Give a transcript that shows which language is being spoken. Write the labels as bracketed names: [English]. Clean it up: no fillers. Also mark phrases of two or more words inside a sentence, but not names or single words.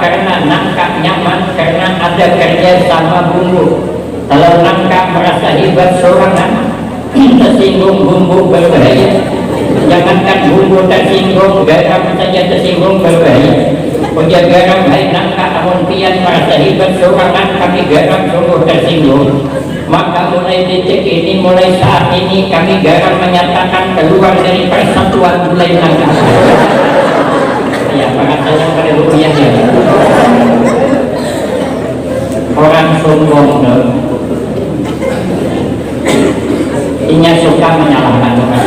[Indonesian] Karena nangka nyaman, karena ada kerja sama bumbu. Kalau nangka merasa hebat sorangan, tersinggung bumbu berbahaya. Jangankan bumbu tersinggung, garam saja tersinggung berbahaya. Punya garam baik nangka, namun pian merasa hebat sorangan, kami garam sungguh tersinggung. Maka mulai detik ini, mulai saat ini kami garam menyatakan keluar dari persatuan mulai nangka. Ya, makanya pada rupiah ya. Orang sombong inya suka menyalahkan orang.